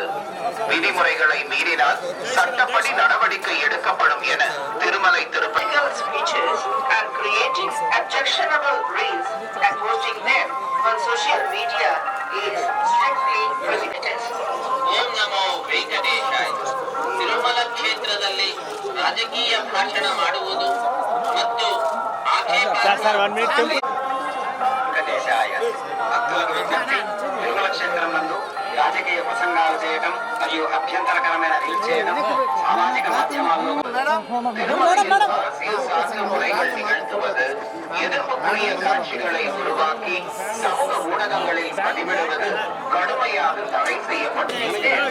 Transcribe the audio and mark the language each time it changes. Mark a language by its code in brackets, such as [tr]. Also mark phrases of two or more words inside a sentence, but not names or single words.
[ta] விதிமுறைகளை மீறினால் சட்டப்படி நடவடிக்கை எடுக்கப்படும் என திருமலை திருப்பதி [kn] ತಿರುಮಲ ಕ್ಷೇತ್ರದಲ್ಲಿ ರಾಜಕೀಯ ಭಾಷಣ ಮಾಡುವುದು ಮತ್ತು [te] తిరుమల క్షేత్రం నందు రాజకీయ ప్రసంగాలు చేయడం మరియు అభ్యంతరకరమైన రీల్ చేయడం సామాజిక మాధ్యమాల్లో [ta] உரைகள் நிகழ்த்துவது, எதிர்ப்புக்குரிய காட்சிகளை உருவாக்கி சமூக ஊடகங்களில் பதிவிடுவது கடுமையாக தடை செய்யப்பட்டுள்ளது.